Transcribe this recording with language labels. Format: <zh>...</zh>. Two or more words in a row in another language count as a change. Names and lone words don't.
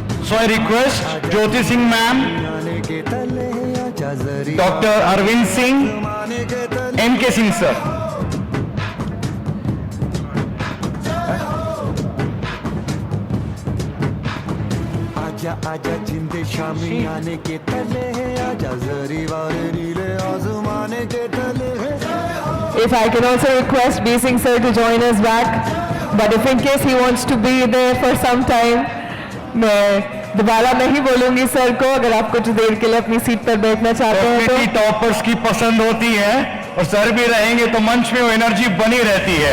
<en>So I request Jyoti Singh ma'am, Dr. Arvind Singh, MK Singh sir.</en> <hi>आजा आजा जिंदे शामी आने के तले है, आजा जरी वाले नीले आसमाने के तले है।</hi> <en>If I can also request B. Singh sir to join us back, but if in case he wants to be there for some time,</en> <hi>मैं दोबारा नहीं बोलूंगी सर को, अगर आप कुछ देर के लिए अपनी सीट पर बैठना चाहते हैं तो। टॉपर्स की पसंद होती है और सर भी रहेंगे तो मंच में वो एनर्जी बनी रहती है।</hi>